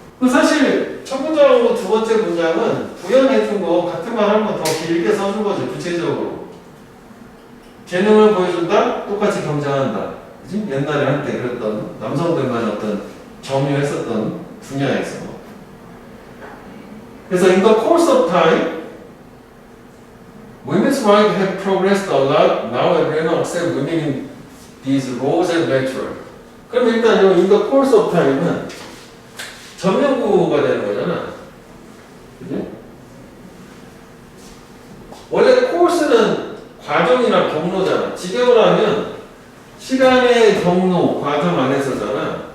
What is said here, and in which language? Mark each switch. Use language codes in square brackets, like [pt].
[ko] 사실 첫 문장하고 두 번째 문장은 부연해준 거 같은 말 한 번 더 길게 써준 거죠, 구체적으로. 재능을 보여준다? 똑같이 경쟁한다. 그치? 옛날에 한때 그랬던 남성들만 어떤 점유했었던 분야에서. 그래서 [en] in the course of time, women's rights have progressed a lot. Now everyone accepts women in these roles as natural. [ko] 그럼 일단 이 [en] in the course of time [ko] 은 전면구가 되는 거잖아. 그치? 원래 course는 과정이나 경로잖아. 직역을 하면 시간의 경로, 과정 안에서잖아.